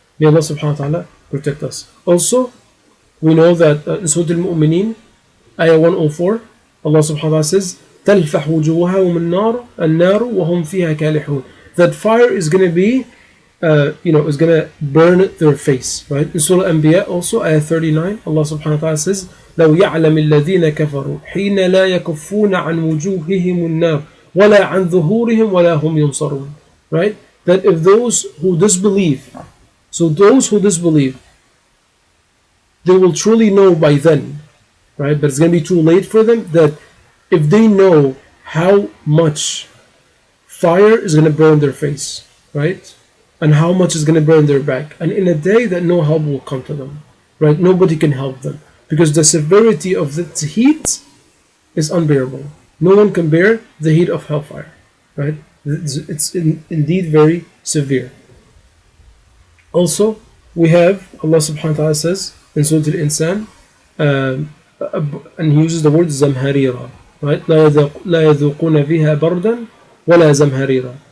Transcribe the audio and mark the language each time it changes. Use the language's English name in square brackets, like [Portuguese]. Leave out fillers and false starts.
[English] May Allah subhanahu wa ta'ala protect us. Also, we know that in Surah Al-Mu'mineen, Ayah 104, Allah subhanahu wa ta'ala says, [Arabic] تَلْفَحْ وُجُوهَهُمُ النَّارُ وَهُمْ فِيهَا كَالِحُونَ. [English] That fire is going to be, is going to burn their face, right? In Surah Al-Anbiya also, Ayah 39, Allah subhanahu wa ta'ala says, [Arabic] لَوْ يَعْلَمِ الَّذِينَ كَفَرُوا حِينَ لَا يَكُفُّونَ عَنْ وُجُوهِهِمُ النَّارُ وَلَا عَنْ ظُهُورِهِمْ وَلَا هُمْ يُنصَرُونَ. Right? [English] that if those who disbelieve, so those who disbelieve, they will truly know by then, right? But it's going to be too late for them, that if they know how much fire is going to burn their face, right? And how much is going to burn their back. And in a day that no help will come to them, right? Nobody can help them because the severity of the heat is unbearable. No one can bear the heat of hellfire, right? It's indeed very severe. Also, we have Allah subhanahu wa ta'ala says in Surah Al-Insan, and he uses the word zamharira, right? [Arabic] لا يذوقون فيها بردا ولا زمهريرا.